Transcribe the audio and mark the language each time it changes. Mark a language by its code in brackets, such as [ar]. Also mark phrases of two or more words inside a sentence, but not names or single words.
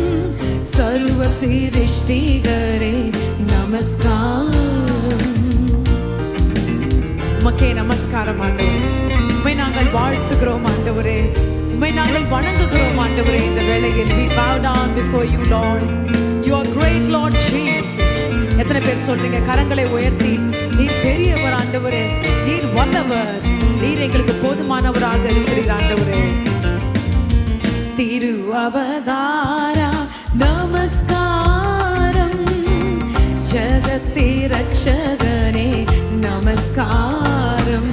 [ta] சர்வ சிருஷ்டிகரே நமஸ்காரம். உமக்கே நமஸ்காரம் ஆண்டவரே. உம்மை நாங்கள் வாழ்த்துகிறோம் ஆண்டவரே. உம்மை நாங்கள் வணங்குகிறோம் ஆண்டவரே. இந்த வேளையில் [en] we bow down before you, Lord. You are great, Lord Jesus. [ta] எத்தனை பேர் சொல்றீங்க? கரங்களை உயர்த்தி, நீர் பெரியவர் ஆண்டவரே, நீர் வல்லவர், நீர் எங்களுக்கு போதுமானவராக இருக்கிறீர் ஆண்டவரே. திரு அவதாரா நமஸ்காரம், ஜகத்தி ரட்சகனே நமஸ்காரம்.